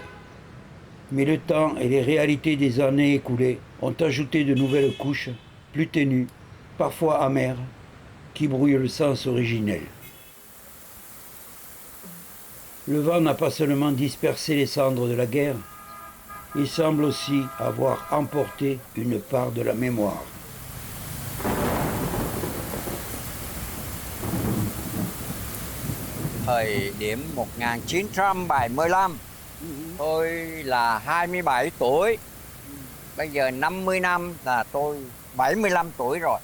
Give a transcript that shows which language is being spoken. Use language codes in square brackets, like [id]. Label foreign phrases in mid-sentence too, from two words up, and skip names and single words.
[fr] Mais le temps et les réalités des années écoulées ont ajouté de nouvelles couches, plus ténues, parfois amères, qui brouillent le sens originel. Le vent n'a pas seulement dispersé les cendres de la guerre, il semble aussi avoir emporté une part de la mémoire. [vi] Thời điểm 1975, tôi là 27 tuổi. Bây giờ 50 năm là tôi 75 tuổi rồi.